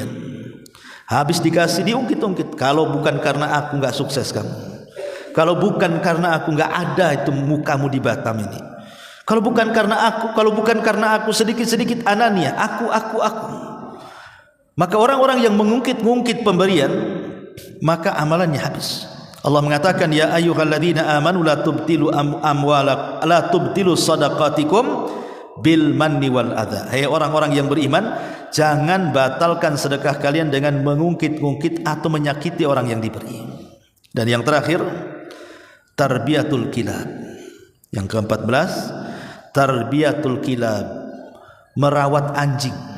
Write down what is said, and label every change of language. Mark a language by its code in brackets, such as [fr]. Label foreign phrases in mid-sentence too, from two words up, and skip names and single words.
[id] Habis dikasih diungkit-ungkit. Kalau bukan karena aku nggak sukses kamu, kalau bukan karena aku nggak ada itu mukamu di Batam ini, kalau bukan karena aku sedikit-sedikit anania, aku. Maka orang-orang yang mengungkit-ungkit pemberian, maka amalannya habis. [ar] Allah mengatakan, يا أيها الذين آمنوا لا تبطلوا أموالكم لا تبطلوا صدقاتكم بالمن والأذى. [id] Hai orang-orang yang beriman, jangan batalkan sedekah kalian dengan mengungkit-ungkit atau menyakiti orang yang diberi. Dan yang terakhir, [ar] تربية الكلاب. [id] Yang ke-14, [ar] تربية الكلاب, [id] merawat anjing.